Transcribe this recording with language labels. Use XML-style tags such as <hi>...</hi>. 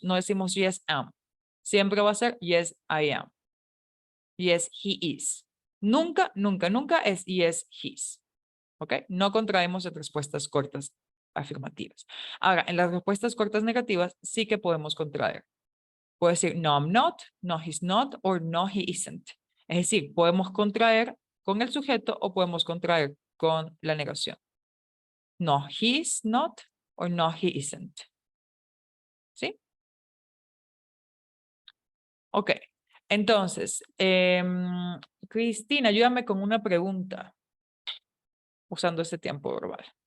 <es>No decimos</es> <en>yes, am.</en> <es>Siempre va a ser</es> <en>yes, I am. Yes, he is.</en> <es>Nunca, nunca, nunca es</es> <en>yes, his. ¿Ok?</en> <es>No contraemos en respuestas cortas afirmativas. Ahora, en las respuestas cortas negativas sí que podemos contraer. Puedo decir</es> <en>no, I'm not, no, he's not, or no, he isn't.</en> <es>Es decir, podemos contraer con el sujeto o podemos contraer con la negación.</es> <en>No, he's not, or no, he isn't.</en> <es>¿Sí? Ok. Entonces, Cristina, ayúdame con una pregunta usando este tiempo verbal.</es>